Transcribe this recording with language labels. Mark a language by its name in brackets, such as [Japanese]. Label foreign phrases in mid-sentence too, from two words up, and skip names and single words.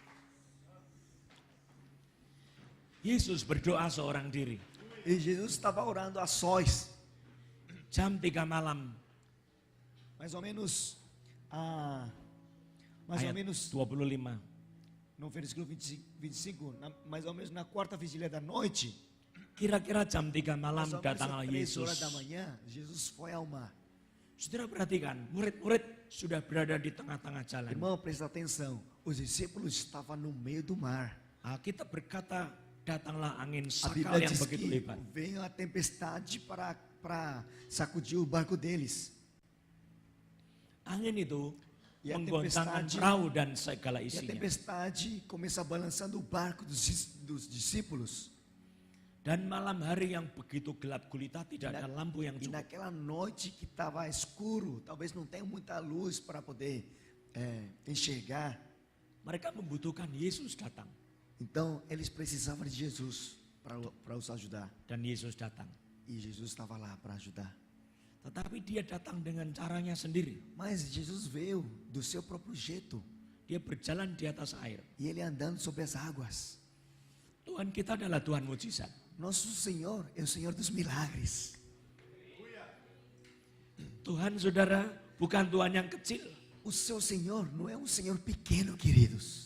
[Indonesian] Yesus berdoa seorang diri. [Portuguese] E Jesus estava orando a sós, [Indonesian] Jam 3 malam, [Portuguese] mais ou menos, mais ou [Indonesian] ayat [Portuguese] menos [Indonesian] 25. [Portuguese] no versículo 25, mais ou menos na quarta vigília da noite, [Indonesian] Kira-kira jam 3 malam [Portuguese] mais ou menos [Indonesian] datanglah [Portuguese] às 3 [Indonesian] Yesus. [Portuguese] horas da manhã, Jesus foi ao mar. [Indonesian] Saudara perhatikan, murid-murid sudah berada di tengah-tengah jalan. [Portuguese] Irmão, presta atenção, os discípulos estavam no meio do mar. [Indonesian] Alkitab berkata, datanglah angin [Portuguese] A [Indonesian] sakal [Portuguese] Bíblia [Indonesian] yang [Portuguese] diz [Indonesian] begitu [Portuguese] que [Indonesian] hebat. [Portuguese] veio a tempestade para sacudir o barco deles. [Indonesian] Angin itu [Portuguese] E a [Indonesian] menggoncangkan [Portuguese] tempestade- [Indonesian] perahu dan segala [Portuguese] E a [Indonesian] isinya. [Portuguese] tempestade começa balançando o barco dos discípulos. [Indonesian] Dan malam hari yang begitu gelap gulita tidak ada lampu yang [Portuguese] E [Indonesian] cukup. [Portuguese] naquela noite que estava escuro, talvez não tenha muita luz para poder enxergar. [Indonesian] Mereka membutuhkan Yesus datang. [Portuguese] Então eles precisavam de Jesus para os ajudar. [Indonesian] Dan Yesus datang. [Portuguese] E Jesus estava lá para ajudar. [Indonesian] Tetapi dia datang dengan caranya sendiri. [Portuguese] Mas Jesus veio do seu próprio jeito. [Indonesian] Dia berjalan di atas air. [Portuguese] E ele andando sobre as águas. [Indonesian] Tuhan kita adalah Tuhan mujizat. [Portuguese] Nosso Senhor é o Senhor dos milagres. [Indonesian] Tuhan saudara bukan Tuhan yang kecil. [Portuguese] O seu Senhor não é um Senhor pequeno, queridos.